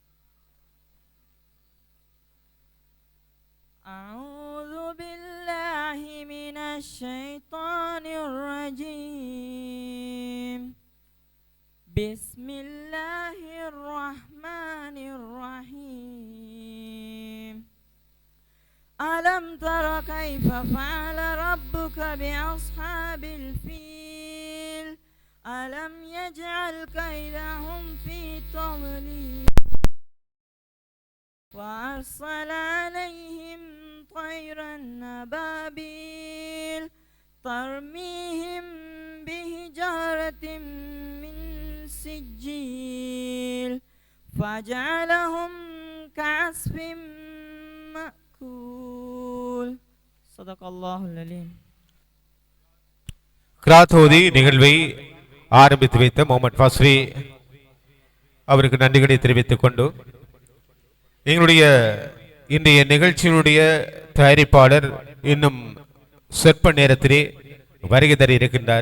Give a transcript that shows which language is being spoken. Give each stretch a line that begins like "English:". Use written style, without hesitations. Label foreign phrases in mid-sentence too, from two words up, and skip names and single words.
Arabic: أعوذ بالله من الشيطان الرجيم. بسم الله الرحمن الرحيم. ألم تر كيف فعل ربك بأصحاب الفيل. ألم يجعل كيدهم في تضليل وأرسل عليهم طيرا أبابيل ترميهم بحجارة من سجيل فجعلهم كعصف مأكول. صدق الله العليم.
Tamil: கிராத்தோதி நிகழ்வை ஆரம்பித்து வைத்த முகமது ஃபஸ்ரி அவருக்கு நன்றிகளை தெரிவித்துக் கொண்டு எங்களுடைய இன்றைய நிகழ்ச்சியினுடைய தயாரிப்பாளர் இன்னும் சொற்ப நேரத்திலே வருகை தர இருக்கின்றார்.